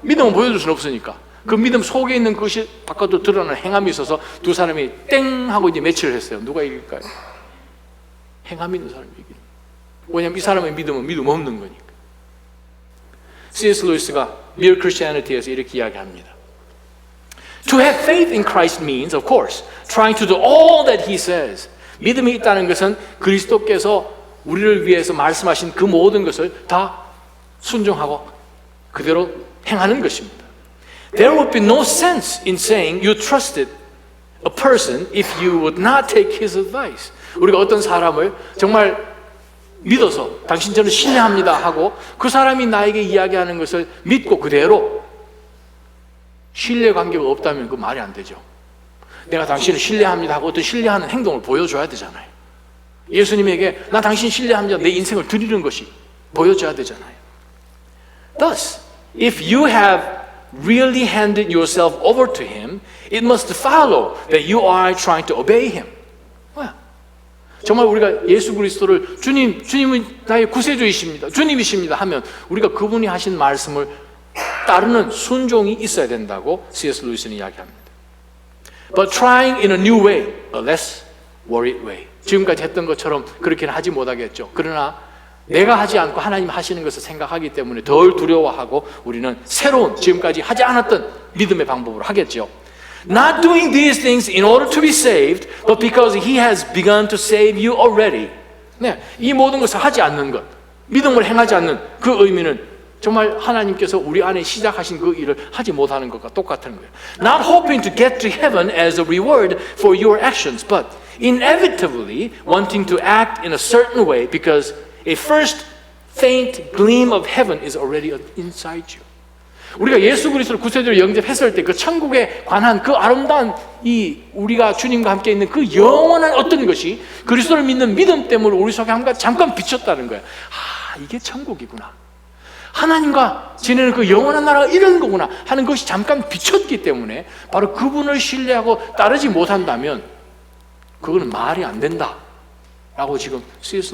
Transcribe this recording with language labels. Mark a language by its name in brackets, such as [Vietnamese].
[Korean] 믿음은 보여줄 수는 없으니까. 그 믿음 속에 있는 것이 바깥으로 드러나는 행함이 있어서 두 사람이 땡 하고 이제 매치를 했어요. 누가 이길까요? 행함이 있는 사람이 이기는. 왜냐하면 이 사람의 믿음은 믿음 없는 거니까. C.S. 루이스가 Mere Christianity에서 이렇게 이야기합니다. [English] To have faith in Christ means, of course, trying to do all that He says. [Korean] 믿음이 있다는 것은 그리스도께서 우리를 위해서 말씀하신 그 모든 것을 다 순종하고 그대로 행하는 것입니다. [English] There would be no sense in saying you trusted a person if you would not take his advice. [Korean] 우리가 어떤 사람을 정말 믿어서 당신 저는 신뢰합니다 하고 그 사람이 나에게 이야기하는 것을 믿고 그대로 신뢰관계가 없다면 그 말이 안 되죠. 내가 당신을 신뢰합니다 하고 어떤 신뢰하는 행동을 보여줘야 되잖아요. 예수님에게 나 당신 신뢰합니다 내 인생을 드리는 것이 보여줘야 되잖아요. [English] Thus, if you have really handed yourself over to Him, it must follow that you are trying to obey Him. [Korean] 정말 우리가 예수 그리스도를 주님은 나의 구세주이십니다, 주님이십니다 하면 우리가 그분이 하신 말씀을 따르는 순종이 있어야 된다고 C.S. 루이스는 이야기합니다. [English] But trying in a new way, a less worried way. [Korean] 지금까지 했던 것처럼 그렇게는 하지 못하겠죠. 그러나 내가 하지 않고 하나님 하시는 것을 생각하기 때문에 덜 두려워하고 우리는 새로운 지금까지 하지 않았던 믿음의 방법으로 하겠죠. [English] Not doing these things in order to be saved, but because He has begun to save you already. [Korean] 네, 이 모든 것을 하지 않는 것, 믿음을 행하지 않는 그 의미는 정말 하나님께서 우리 안에 시작하신 그 일을 하지 못하는 것과 똑같은 거예요. [English] Not hoping to get to heaven as a reward for your actions, but inevitably wanting to act in a certain way because a first faint gleam of heaven is already inside you. [Korean] 우리가 예수 그리스도를 구세주로 영접했을 때 그 천국에 관한 그 아름다운 이 우리가 주님과 함께 있는 그 영원한 어떤 것이 그리스도를 믿는 믿음 때문에 우리 속에 잠깐 비쳤다는 거예요. 아, 이게 천국이구나. 하나님과 지내는 그 영원한 나라가 이런 거구나 하는 것이 잠깐 비쳤기 때문에 바로 그분을 신뢰하고 따르지 못한다면 그거는 말이 안 된다 라고 지금 C.S.